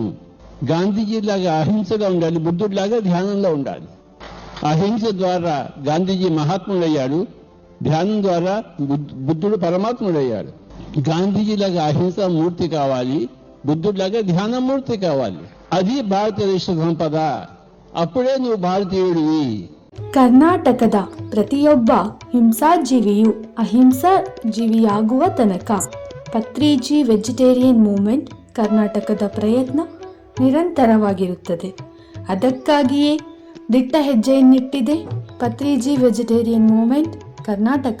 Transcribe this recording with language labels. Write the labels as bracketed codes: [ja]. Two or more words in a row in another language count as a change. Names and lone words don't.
[te] గాంధీజీ లాగా అహింసగా ఉండాలి, బుద్ధుడిలాగా ధ్యానంలో ఉండాలి. అహింస ద్వారా గాంధీజీ మహాత్ముడయ్యాడు, ధ్యానం ద్వారా బుద్ధుడు పరమాత్ముడయ్యాడు. గాంధీజీలాగా అహింస మూర్తి కావాలి, బుద్ధుడిలాగా ధ్యానం మూర్తి కావాలి. అది భారతదేశ సంపద. అప్పుడే నువ్వు ಭಾರತೀయుడివి. [kn] ಕರ್ನಾಟಕದ ಪ್ರತಿಯೊಬ್ಬ ಹಿಂಸಾಜೀವಿಯು ಅಹಿಂಸಾ ಜೀವಿಯಾಗುವ ತನಕ ಪತ್ರಿಜಿ ವೆಜಿಟೇರಿಯನ್ ಮೂವ್ಮೆಂಟ್ ಕರ್ನಾಟಕದ ಪ್ರಯತ್ನ ನಿರಂತರವಾಗಿರುತ್ತದೆ. ಅದಕ್ಕಾಗಿಯೇ ದಿಟ್ಟ ಹೆಜ್ಜೆಯನ್ನಿಟ್ಟಿದೆ ಪತ್ರಿಜಿ ವೆಜಿಟೇರಿಯನ್ ಮೂವ್ಮೆಂಟ್ ಕರ್ನಾಟಕ.